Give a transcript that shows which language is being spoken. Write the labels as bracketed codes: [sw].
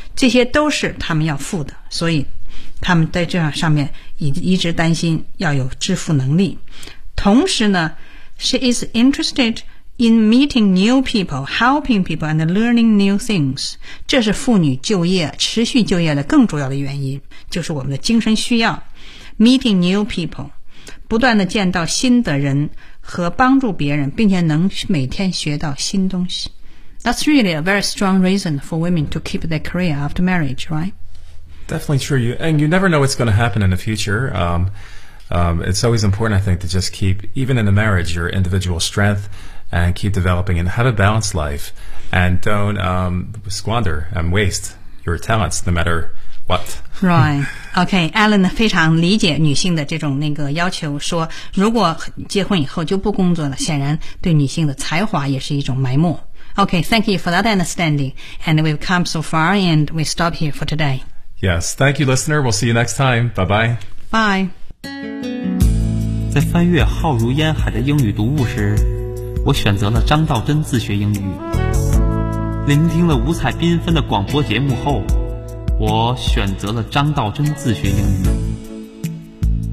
[zh] 这些都是他们要付的，所以他们在这上面一直担心要有支付能力，同时呢。 [en] She is interested in meeting new people, helping people, and learning new things. [zh] 这是妇女就业，持续就业的更主要的原因，就是我们的精神需要。 [en] Meeting new people, [zh] 不断地见到新的人和帮助别人，并且能每天学到新东西。 [en] That's really a very strong reason for women to keep their career after marriage, right? Definitely true. And you never know what's going to happen in the future. It's always important, I think, to just keep, even in a marriage, your individual strength and keep developing and have a balanced life and don't squander and waste your talents no matter what. Right. [zh] Okay, Alan 非常理解女性的这种那个要求，说如果结婚以后就不工作了，显然对女性的才华也是一种埋没。 [en] Okay, thank you for that understanding. And we've come so far and we stop here for today. Yes, thank you, listener. We'll see you next time. Bye-bye. Bye. [zh] 在翻阅浩如烟海的英语读物时，我选择了张道真自学英语。聆听了五彩缤纷的广播节目后，我选择了张道真自学英语。